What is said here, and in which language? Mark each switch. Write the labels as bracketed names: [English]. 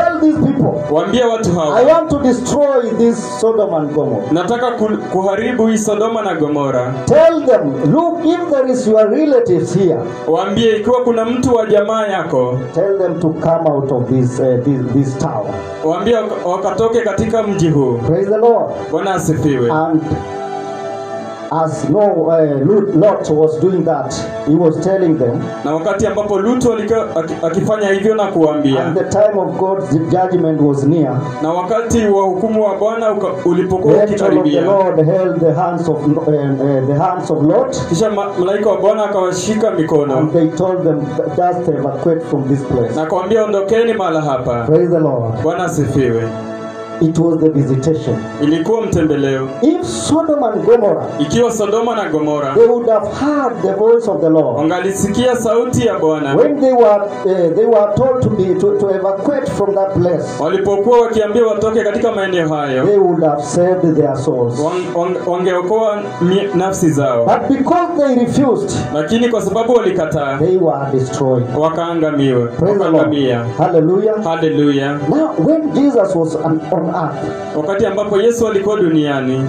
[English] tell these people, [Swahili] waambie watu hawa, [English] I want to destroy this Sodom and Gomorrah. [Swahili] Nataka kuharibu hii Sodoma na Gomora. [English] Tell them, look, if there is your relatives here, [Swahili] waambie ikiwa kuna mtu wa jamaa yako, [English] tell them to come out of this town. [Swahili] Waambie wakatoke katika mji huu. [English] Praise the Lord. [Swahili] Bwana asifiwe. [English] And as Lot was doing that, he was telling them, [Swahili] na wakati ambapo Lutu alikuwa akifanya hivyo na kuambia, [English] and the time of God's judgment was near, [Swahili] na wakati wa hukumu wa Bwana ulipokuwa ukikaribia, [English] the Lord held the hands of Lot, [Swahili] kisha malaika wa Bwana akawashika mikono, [English] and they told them, just evacuate from this place. [Swahili] na kuambia ondokeni mahali hapa. [English] Praise the Lord. [Swahili] Bwana asifiwe. [English] It was the visitation. [Swahili] ilikuwa mtembeleo. [English] If Sodom and Gomorrah, [Swahili] Ikiwa Sodoma na Gomora [English] they would have heard the voice of the Lord [Swahili] wangalisikia sauti ya Bwana [English] when they were told to evacuate from that place, [Swahili] walipokuwa wakiambiwa watoke katika maeneo hayo, [English] they would have saved their souls. [Swahili] wangeokoa nafsi zao. [English] But because they refused, [Swahili] Lakini kwa sababu walikataa, [English] they were destroyed. [Swahili] wakaangamiwa. [English] Praise the Lord. [Swahili] Wakaangamia. [English] Hallelujah. Hallelujah. Now, when Jesus was on earth, [Swahili] Wakati ambapo Yesu alikuwa duniani,